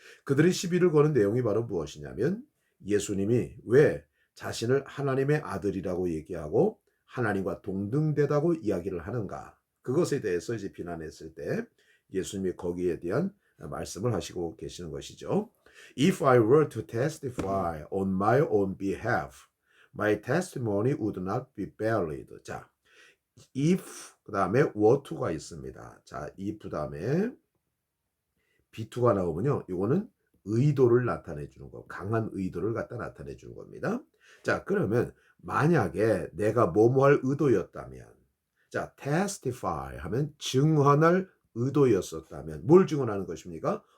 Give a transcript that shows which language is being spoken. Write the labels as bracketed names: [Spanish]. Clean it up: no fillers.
[Korean] 그들이 시비를 거는 내용이 바로 무엇이냐면 예수님이 왜 자신을 하나님의 아들이라고 얘기하고 하나님과 동등되다고 이야기를 하는가? 그것에 대해서 이제 비난했을 때 예수님이 거기에 대한 말씀을 하시고 계시는 것이죠. [English] If I were to testify on my own behalf, my testimony would not be valid. [Korean] 자, if 그 다음에 were to가 있습니다. 자, if 다음에 be2가 나오면요, 이거는 의도를 나타내 주는 거, 강한 의도를 갖다 나타내 주는 겁니다. 자, 그러면 만약에 내가 뭐뭐할 의도였다면, 자, testify 하면 증언할 의도였었다면 뭘 증언하는 것입니까?